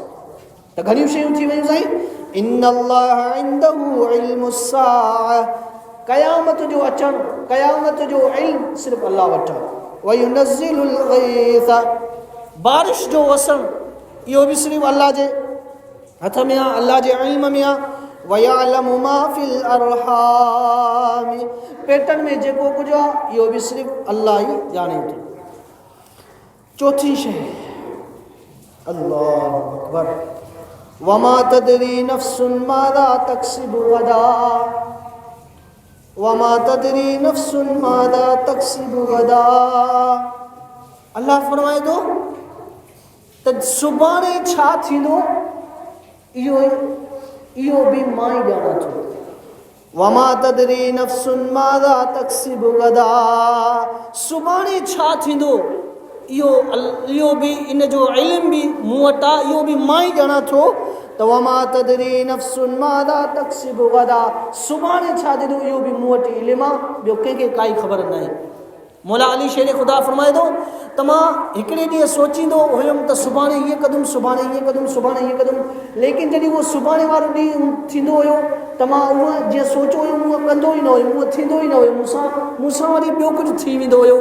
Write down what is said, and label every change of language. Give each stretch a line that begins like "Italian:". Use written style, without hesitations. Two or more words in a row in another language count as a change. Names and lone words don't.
Sindhi: त घणियूं शयूं थी वयूं साईं।
Arabic: إن الله عنده علم الساعة,
Sindhi: क़यामत जो अचणु, क़यामत जो इल्मु सिर्फ़ु अल्लाह वटां।
Arabic: وينزل الغيث,
Sindhi: बारिश जो वसणु, इहो बि सिर्फ़ु अल्लाह जे हथ में आहे, अल्लाह जे इल्म में आहे।
Arabic: ويعلم ما في الأرحام,
Sindhi: पेटनि में जेको कुझु आहे इहो बि सिर्फ़ु अल्लाह ई ॼाणे थो। चौथी शइ,
Arabic: الله أكبر، وما تدري نفس ماذا تكسب غدا، وما تدري نفس ماذا تكسب غدا.
Sindhi: अल्लाह फरमाए थो त सुभाणे छा थींदो इहो बि मां ई ॼाणा थो।
Arabic: وما تدري نفس ماذا تكسب غدا,
Sindhi: सुभाणे छा थींदो इहो बि, इन जो इल्म बि मूं वटि आहे, इहो बि मां ई ॼाणा थो। त
Arabic: وما تدري نفس ماذا تكسب غدا,
Sindhi: सुभाणे छा थींदो इहो बि मूं वटि इल्मु आहे, ॿियो कंहिंखे काई ख़बर न आहे। मौला अली शेर ख़ुदा फरमाए थो त मां हिकिड़े ॾींहुं सोचींदो हुयुमि त सुभाणे हीअं कंदुमि, सुभाणे हीअं कंदुमि, सुभाणे हीअं कंदुमि, लेकिन जॾहिं उहो सुभाणे वारो ॾींहुं थींदो हुयो त मां उहा जीअं सोचियो हुयुमि उहा कंदो ई न हुयुमि, उहा थींदो ई न हुयो, मूंसां वरी ॿियो कुझु थी वेंदो हुयो।